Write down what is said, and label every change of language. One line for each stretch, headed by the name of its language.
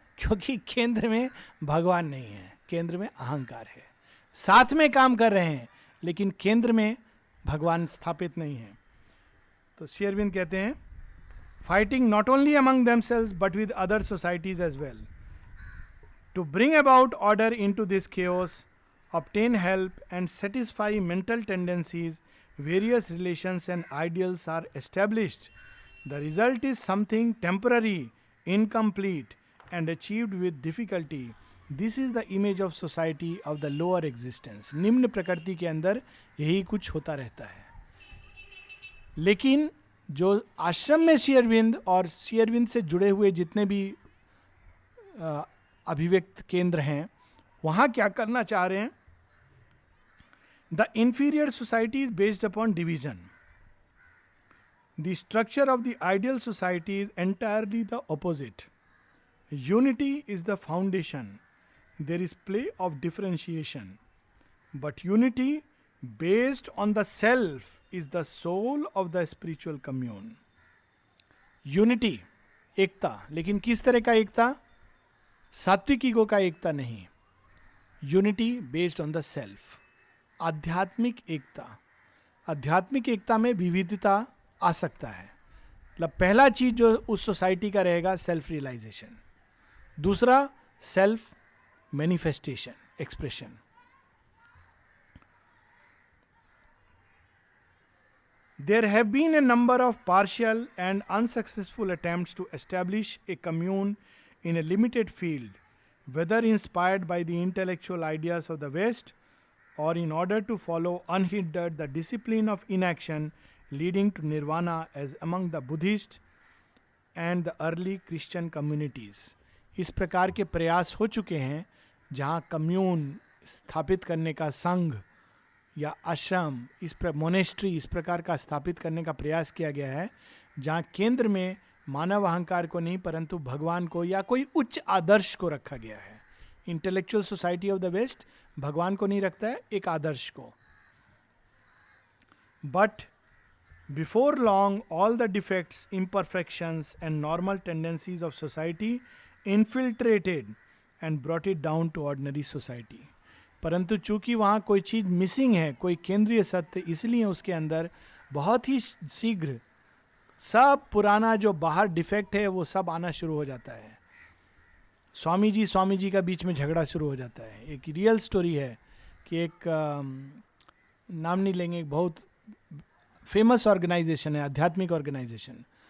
Hindi: क्योंकि केंद्र में भगवान नहीं है, केंद्र में अहंकार है. साथ में काम कर रहे हैं लेकिन केंद्र में भगवान स्थापित नहीं है. तो श्री अरविंद कहते हैं,
English: Fighting not only among themselves but with other societies as well. To bring about order into this chaos, obtain help and satisfy mental tendencies, various relations and ideals are established. The result is something temporary, incomplete, and achieved with difficulty. This is the image of society of the lower existence.
Hindi: निम्न प्रकृति के अंदर यही कुछ होता रहता है. लेकिन जो आश्रम में श्री अरविंद और श्री अरविंद से जुड़े हुए जितने भी अभिव्यक्त केंद्र हैं, वहाँ क्या करना चाह रहे हैं?
English: The inferior society is based upon division. The structure of the ideal society is entirely the opposite. Unity is the foundation. There is play of differentiation. But unity based on the self is the soul of the spiritual commune.
Hindi: Unity, एकता, लेकिन किस तरह का एकता? सात्विक ego का एकता नहीं.
English: Unity based on the self.
Hindi: आध्यात्मिक एकता. आध्यात्मिक एकता में विविधता आ सकता है. मतलब पहला चीज जो उस सोसाइटी का रहेगा, सेल्फ रियलाइजेशन. दूसरा, self manifestation, expression.
English: There have been a number of partial and unsuccessful attempts to establish a commune in a limited field, whether inspired by the intellectual ideas of the West or in order to follow unhindered the discipline of inaction leading to nirvana as among the Buddhist and the early Christian communities.
Hindi: इस प्रकार के प्रयास हो चुके हैं जहाँ commune स्थापित करने का, संघ या आश्रम, इस मोनेस्ट्री इस प्रकार का स्थापित करने का प्रयास किया गया है, जहाँ केंद्र में मानव अहंकार को नहीं परंतु भगवान को या कोई उच्च आदर्श को रखा गया है.
English: intellectual society of the west
Hindi: भगवान को नहीं रखता है, एक आदर्श को.
English: But before long all the defects, imperfections and normal tendencies of society infiltrated and brought it down to ordinary society.
Hindi: परंतु चूंकि वहाँ कोई चीज मिसिंग है, कोई केंद्रीय सत्य, इसलिए उसके अंदर बहुत ही शीघ्र सब पुराना जो बाहर डिफेक्ट है वो सब आना शुरू हो जाता है. स्वामी जी का बीच में झगड़ा शुरू हो जाता है. एक रियल स्टोरी है कि एक नाम नहीं लेंगे, एक बहुत फेमस ऑर्गेनाइजेशन है, आध्यात्मिक ऑर्गेनाइजेशन.